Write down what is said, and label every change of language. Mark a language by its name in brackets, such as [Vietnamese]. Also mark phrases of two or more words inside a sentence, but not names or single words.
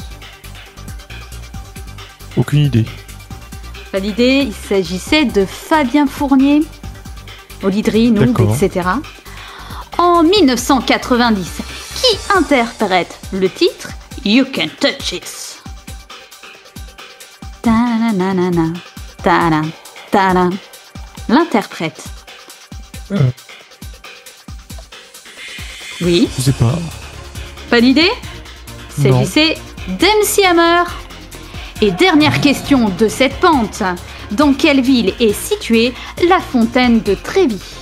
[French] Aucune idée. Pas d'idée, il s'agissait de Fabien Fournier. Olydri, Noob, etc. En 1990, qui interprète le titre You Can Touch It? Ta-na-na-na-na, ta-na, ta-na. L'interprète. Oui. Je sais pas. Pas d'idée? Il s'agissait d'MC Hammer. Et dernière question de cette pente. Dans quelle ville est située la fontaine de Trévi?